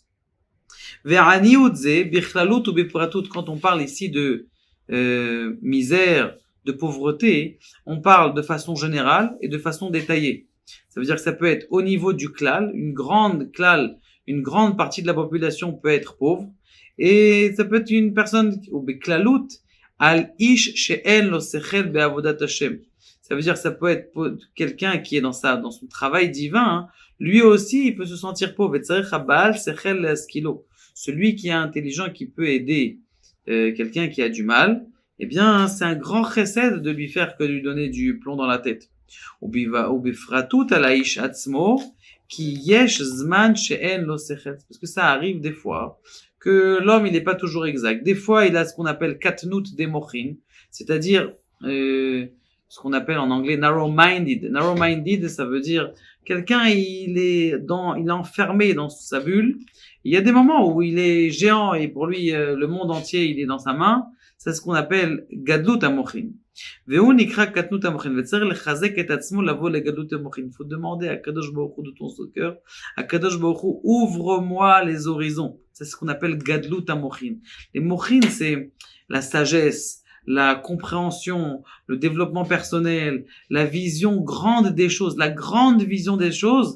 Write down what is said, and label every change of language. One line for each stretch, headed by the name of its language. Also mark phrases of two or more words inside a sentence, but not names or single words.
Hebrew: ועניות זה בכללות
French: ou bepratut, quand on parle ici de misère, de pauvreté, on parle de façon générale et de façon détaillée. Ça veut dire que ça peut être au niveau du klal, une grande partie de la population peut être pauvre, et ça peut être une personne, ou beklalut,
Hebrew: על איש שאין לו שכל בעבודת השם.
French: Ça veut dire que ça peut être quelqu'un qui est dans son travail divin, lui aussi il peut se sentir pauvre.
Hebrew: וצריך הבעל שכל להשכילו.
French: Celui qui est intelligent, qui peut aider quelqu'un qui a du mal, eh bien, c'est un grand chesed de lui faire que de lui donner du plomb dans la tête. Parce que ça arrive des fois que l'homme, il n'est pas toujours exact. Des fois, il a ce qu'on appelle
Hebrew: קטנות דמוחין,
French: c'est-à-dire ce qu'on appelle en anglais narrow-minded. Narrow-minded, ça veut dire quelqu'un, il est enfermé dans sa bulle. Il y a des moments où il est géant et pour lui, le monde entier, il est dans sa main. C'est ce qu'on appelle
Hebrew: גדלות המוחין. והוא נקרא קטנות המוחין. וצריך לחזק את עצמו לבוא לגדלות המוחין.
French: Il faut demander à
Hebrew: קדוש ברוך הוא
French: de ton cœur, à
Hebrew: קדוש ברוך הוא,
French: ouvre-moi les horizons. C'est ce qu'on appelle
Hebrew: גדלות המוחין.
French: Les mochin, c'est la sagesse, la compréhension, le développement personnel, la vision grande des choses, la grande vision des choses.